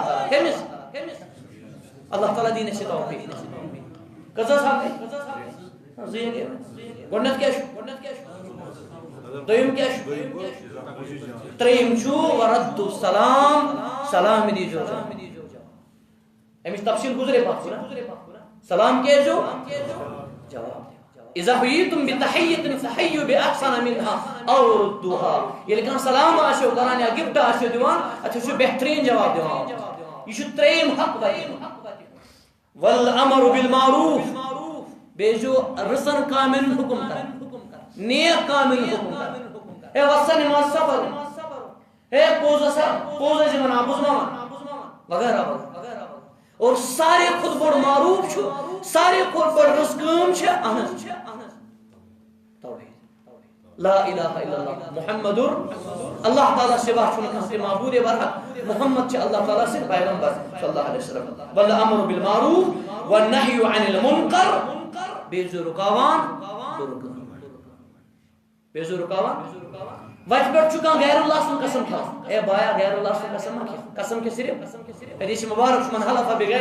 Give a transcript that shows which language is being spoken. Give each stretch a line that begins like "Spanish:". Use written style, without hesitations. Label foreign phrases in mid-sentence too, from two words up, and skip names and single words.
Kashmiri: تعالیٰ کٔمِس اللہ تعالیٰ دین اَسہِ توفیٖق کٔژ حق زٕ گٔے گۄڈنیٚتھ کیٛاہ چھُ دوٚیِم کیٛاہ چھُ ترٛیٚیِم چھُ ورد السلام سلام دیٖزیو أمِچ تفصیٖل گُزرے پتھ سلام کیٛاہ ٲسۍزیو جواب
Arabic: اذا حییتم بتحیۃ فحیوا باحسن منها او ردوها
Kashmiri: ییٚلہِ کانٛہہ سلام آسیو کران یا گفٹ آسیو دِوان اتھ ٲسِو بہتریٖن جواب دِوان یہِ چھُ ترٛیٚیِم حق
Arabic: والامر بالمعروف
Kashmiri: بیٚیہِ ٲسۍزیو رٕژن کامٮ۪ن ہُنٛد حُکم کران نیک کامٮ۪ن ہُنٛد حُکم کران ہے وَسا نٮ۪ماز صبر ہے پوٚز ٲسۍ وَنان بوزناوان وغیرہ وغیرہ اور ساروی کھۄتہٕ بوٚڑ معروف چھُ ساروی کھۄتہٕ بٔڑ رٕژ کٲم چھِ اہن حظ
Arabic: لا الہ الا اللہ محمد
Kashmiri: اللہ تعالیٰ سوا چھُنہٕ کانٛہہ تہِ معبوٗدِ برحق محمد چھِ اللہ تعالیٰ سٕنٛدۍ پیغمبر
Arabic: صلی اللہ علیہ وسلم والامر بالمعروف والنہی عن المنکر
Kashmiri: بیٚیہِ ٲسۍزیو رُکاوان وتہِ پٮ۪ٹھ چھُ کانٛہہ غیر اللہ سُنٛد قسم کھٮ۪وان اے بایا غیر اللہ سُنٛد قسم مہ کھے قسم کھے صرف حدیث مبارک چھُ
Arabic: من حلف بغیر